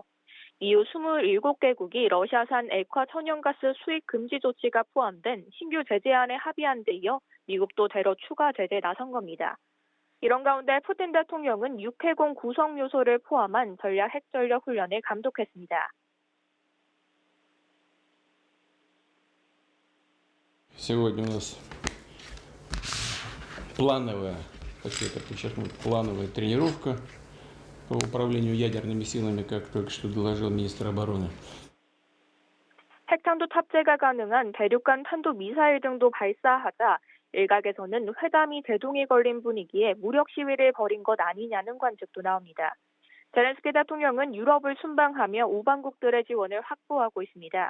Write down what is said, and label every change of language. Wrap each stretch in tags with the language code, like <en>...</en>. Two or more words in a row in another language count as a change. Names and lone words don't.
<ko>이후 27개국이 러시아산 액화 천연가스 수입 금지 조치가 포함된 신규 제재안에 합의한 데 이어 미국도 테러 추가 제재에 나선 겁니다. 이런 가운데 푸틴 대통령은 육해공 구성 요소를 포함한 전략 핵전력 훈련을 감독했습니다.</ko> <ru>Сегодня у нас плановая, хочу это подчеркнуть, плановая тренировка по управлению ядерными силами, как только что доложил министр обороны.</ru> <ko>핵탄두 탑재가 가능한 대륙간 탄도미사일 등도 발사하자 일각에서는 회담이 제동이 걸린 분위기에 무력 시위를 벌인 것 아니냐는 관측도 나옵니다. 젤렌스키 대통령은 유럽을 순방하며 우방국들의 지원을 확보하고 있습니다.</ko>